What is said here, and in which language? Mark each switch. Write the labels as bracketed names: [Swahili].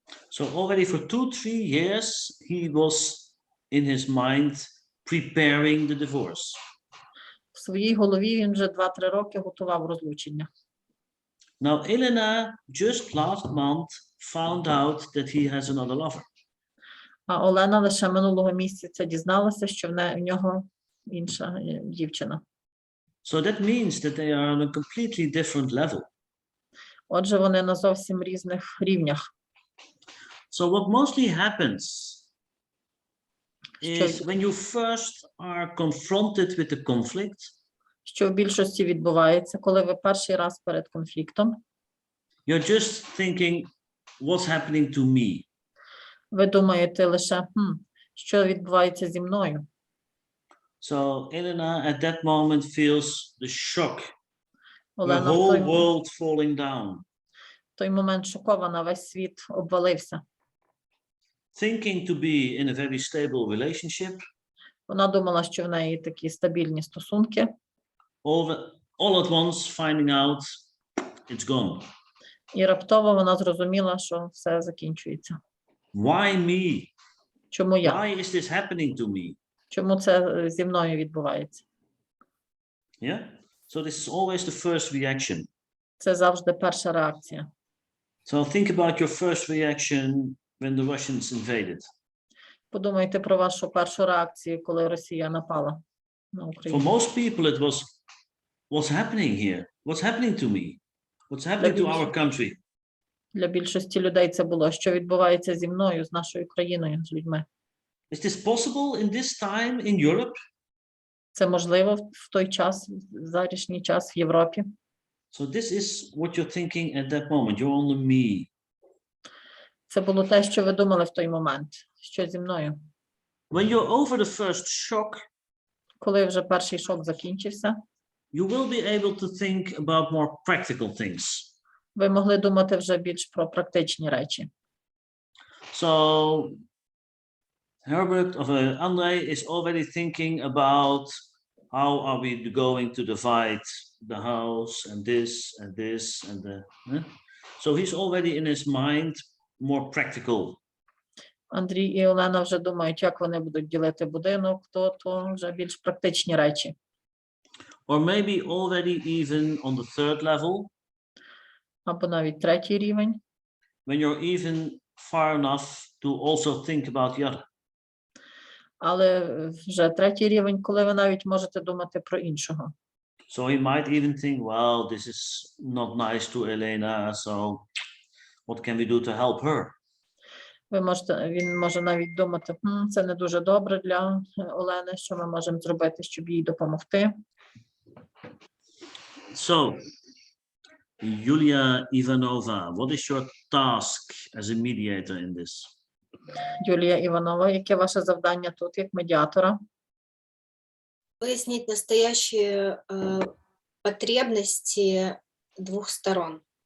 [English] So already for 2-3 years, he was in his mind preparing the divorce. [Ukrainian] В своїй голові він вже 2-3 роки готував розлучення. [English] Now, Elena just last month found out that he has another lover. [Ukrainian] А Олена лише минулого місяця дізналася, що в нього інша дівчина. [English] So that means that they are on a completely different level. [Ukrainian] Отже, вони на зовсім різних рівнях. [English] So what mostly happens is when you first are confronted with the conflict, [Ukrainian] що в більшості відбувається, коли ви перший раз перед конфліктом, [English] you're just thinking, what's happening to me? [Ukrainian] ви думаєте лише, що відбувається зі мною. [English] So Elena at that moment feels the shock, the [Ukrainian] Олена [English] whole world falling down. [Ukrainian] в той момент шокована, весь світ обвалився. [English] Thinking to be in a very stable relationship, [Ukrainian] Вона думала, що в неї такі стабільні стосунки. [English] all at once finding out it's gone. [Ukrainian] І раптово вона зрозуміла, що все закінчується. [English] Why me? [Ukrainian] Чому я? [English] Why is this happening to me? [Ukrainian] Чому це зі мною відбувається? [English] Yeah. So this is always the first reaction. [Ukrainian] Це завжди перша реакція. [English] So think about your first reaction when the Russians invaded. [Ukrainian] Подумайте про вашу першу реакцію, коли Росія напала на [English] For [Ukrainian] Україну. [English] most people it was, what's happening here? What's happening to me? What's happening to our country? [Ukrainian] Для більшості людей це було, що відбувається зі мною, з нашою країною, з людьми. [English] Is this possible in this time in Europe? [Ukrainian] Це можливо в той час, в зарішній час в Європі. [English] So this is what you're thinking at that moment. You're on the me. [Ukrainian] Це було те, що ви думали в той момент, що зі мною. [English] When you're over the first shock, [Ukrainian] коли вже перший шок закінчився, [English] you will be able to think about more practical things. [Ukrainian] Ви могли думати вже більш про практичні речі. [English] So Herbert of André is already thinking about how are we going to divide the house and this and this and the. So he's already in his mind more practical. [Ukrainian] Андрій і Олена вже думають, як вони будуть ділити будинок, то вже більш практичні речі. [English] Or maybe already even on the third level. [Ukrainian] Або навіть третій рівень. [English] When you're even far enough to also think about the other. [Ukrainian] Але вже третій рівень, коли ви навіть можете думати про іншого. [English] So he might even think, well, this is not nice to Elena, so what can we do to help her? [Ukrainian] Він може навіть думати, це не дуже добре для Олени, що ми можемо зробити, щоб їй допомогти. [English] So, Yulia Ivanova, what is your task as a mediator in this? [Ukrainian] Юлія Іванова, яке ваше завдання тут, як медіатора? [Russian] Выяснить настоящие потребности двух сторон.